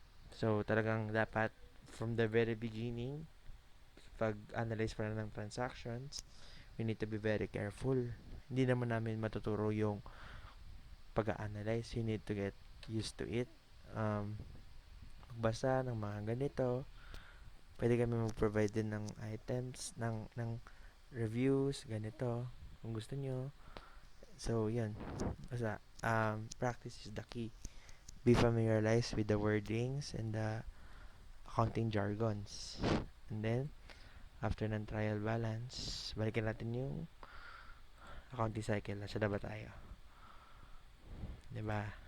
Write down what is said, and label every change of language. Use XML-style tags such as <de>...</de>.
<en>So</en> <tl>talagang dapat</tl> <en>from the very beginning,</en> <tl>pag-analyze pa lang ng transactions,</tl> <en>we need to be very careful.</en> <tl>Hindi naman namin matuturo yung pag-analyze.</tl> <en>You need to get used to it.</en> <tl>Magbasa ng mga ganito. Pwede kami mag-provide din ng items, ng reviews, ganito, kung gusto nyo. So, yun.</tl> <en>Basta, practice is the key. Be familiarized with the wordings and the accounting jargons. And then, after</en> <tl>ng trial balance, balikan natin yung accounting cycle. Nasa na ba tayo? Diba?</tl>